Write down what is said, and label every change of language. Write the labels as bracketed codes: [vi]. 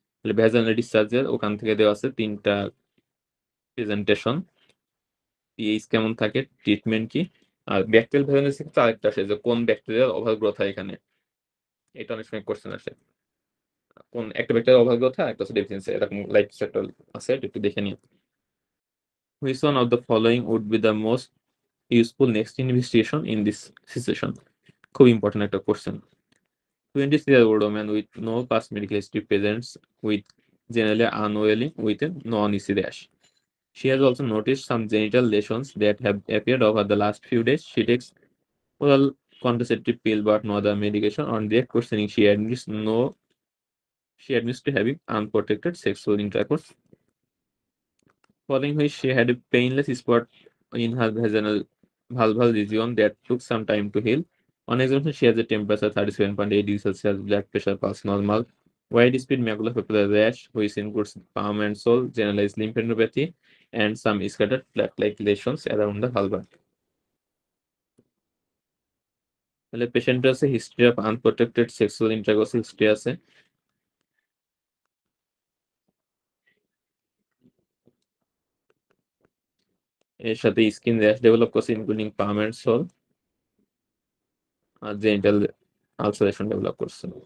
[bn] তাহলে ভ্যাজানাল ডিসচার্জের ওখান থেকে দেওয়া আছে 3টা প্রেজেন্টেশন, পিএইচ কেমন থাকে, ট্রিটমেন্ট কি, আর ব্যাকটেরিয়াল ভ্যাজানাল ক্ষেত্রে আরেকটা আসে যে কোন ব্যাকটেরিয়ার ওভারগ্রোথ হয় এখানে, এটা অনেক সময় কোশ্চেন আসে। কোন একটা ব্যাকটেরিয়ার ওভারগ্রোথ হয়, একটা হচ্ছে ডেফিসিয়েন্সি, এরকম লাইফ সেক্টর আছে, এটা একটু দেখে নিন। [en] Which one of the following would be the most useful next investigation in this situation? [bn] খুব ইম্পর্টেন্ট একটা question. [en] 23-year-old woman with no past medical history presents with generally unwelling with a non-EC rash. She has also noticed some genital lesions that have appeared over the last few days. She takes oral contraceptive pill but no other medication. On direct questioning, she admits to having unprotected sexual intercourse, following which she had a painless spot in her vaginal vulval region that took some time to heal. On examination, she has a temperature 37.8 degrees Celsius, blood pressure pulse normal, widespread maculopapular rash, which includes palm and sole, generalized lymphadenopathy, and some scattered plaque-like lesions around the vulva. [bn] তাহলে পেশেন্টের আছে [en] history of unprotected sexual intercourse [bn] history আছে, এর সাথে skin rash develop করছে [en] including palm and sole, [bn] আর genital ulceration develop করছে।